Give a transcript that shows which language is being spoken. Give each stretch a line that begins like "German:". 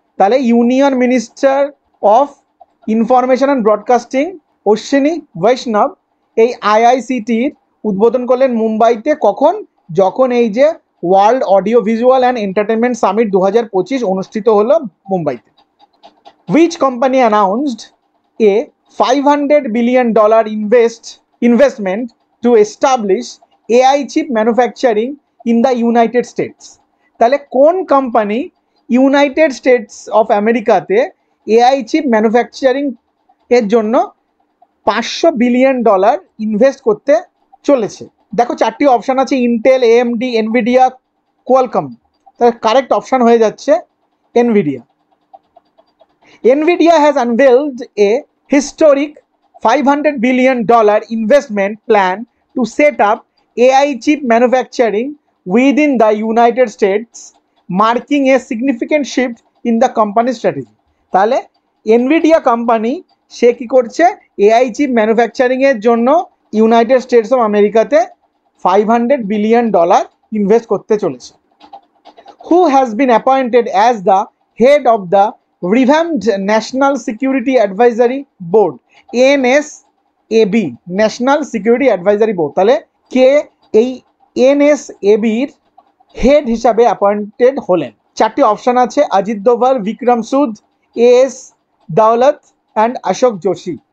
Bangla: তাহলে union minister of information and broadcasting Ashwini বৈষ্ণব এই IICTর উদ্বোধন করলেন মুম্বাইতে। কখন? যখন এই যে world audio visual and entertainment summit 2025 অনুষ্ঠিত হলো মুম্বাইতে।
English: Which company announced a $500 billion investment to establish AI chip manufacturing in the United States?
Bangla: তাহলে কোন কোম্পানি ইউনাইটেড স্টেটস অফ আমেরিকাতে AI চিপ ম্যানুফ্যাকচারিং এর জন্য $500 বিলিয়ন ইনভেস্ট করতে চলেছে? দেখো 4টি অপশান আছে: ইন্টেল, AMD, এনভিডিয়া, কোয়ালকম। তাহলে কারেক্ট অপশান হয়ে যাচ্ছে Nvidia.
English: Nvidia has unveiled a historic $500 billion investment plan to set up AI chip manufacturing within the United States, marking a significant shift in the company's strategy.
Bangla: তাহলে Nvidia company সে কি করছে? AI chip manufacturing এর জন্য United states of আমেরিকাতে $500 billion invest করতে চলেছে।
English: Who has been appointed as the head of the revamped National Security Advisory Board NSAB, National Security Advisory Board?
Bangla: তাহলে কে এই NSAB এর হেড হিসাবে অ্যাপয়েন্টেড হলেন? 4টি অপশান আছে: অজিত দোভাল, বিক্রম সুদ, AS দাওলত অ্যান্ড অশোক যোশী।